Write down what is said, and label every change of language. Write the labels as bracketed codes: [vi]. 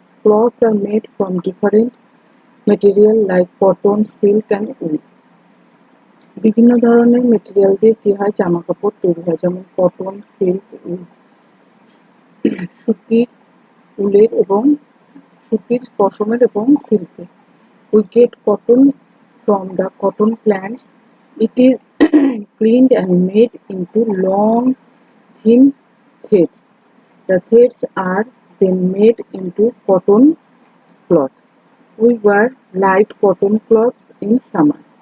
[en] Clothes are made from different material like cotton, silk and wool. [bn] বিভিন্ন ধরনের material দিয়ে কি হয়? জামা কাপড় তৈরি হয়, যেমন কটন, সিল্ক, উল। সুতির, উলের এবং সুতির, পশমের এবং সিল্কের। [en] We get cotton from the cotton plants. It is cleaned and made into long, thin threads. The threads are then made into cotton cloths. We wear light cotton cloths in summer.